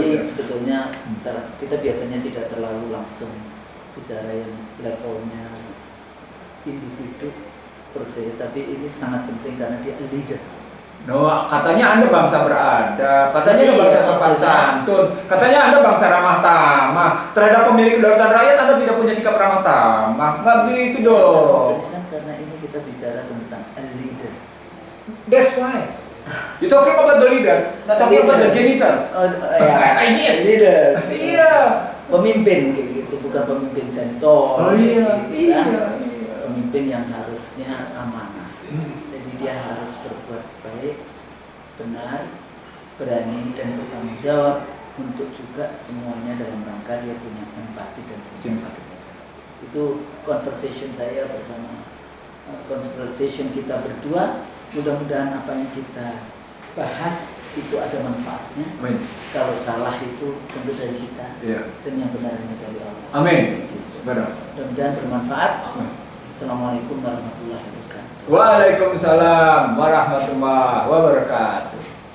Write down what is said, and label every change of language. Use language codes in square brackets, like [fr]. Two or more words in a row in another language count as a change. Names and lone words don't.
[id] Jadi sebetulnya kita biasanya tidak terlalu langsung bicara yang levelnya individu [la] per se, [id] tapi ini sangat penting karena dia leader. No, katanya Anda bangsa beradab, katanya Anda bangsa sopan santun, katanya Anda bangsa ramah tamah. Terhadap pemilik kedaulatan rakyat Anda tidak punya sikap ramah tamah. Nggak begitu dong. Maksudnya kan karena ini kita bicara tentang [en] a leader. That's why. You talking about the leaders, not talking about the janitors. [id] Ya, [en] Yes. leaders. [id] Iya. Pemimpin kayak gitu, bukan pemimpin janitor. Oh iya, gitu kan. iya. Pemimpin yang harusnya amanah. Jadi dia harus berbuat baik, benar, berani dan bertanggung jawab untuk juga semuanya dalam rangka dia punya empati dan simpati. Itu conversation saya bersama conversation kita berdua. Mudah-mudahan apa yang kita bahas itu ada manfaatnya. Amin. Kalau salah itu tentu dari kita, dan yang benar hanya dari Allah. Amin. Benar. Mudah-mudahan bermanfaat. [ar] السلام عليكم ورحمة الله وبركاته. وعليكم السلام ورحمة الله وبركاته.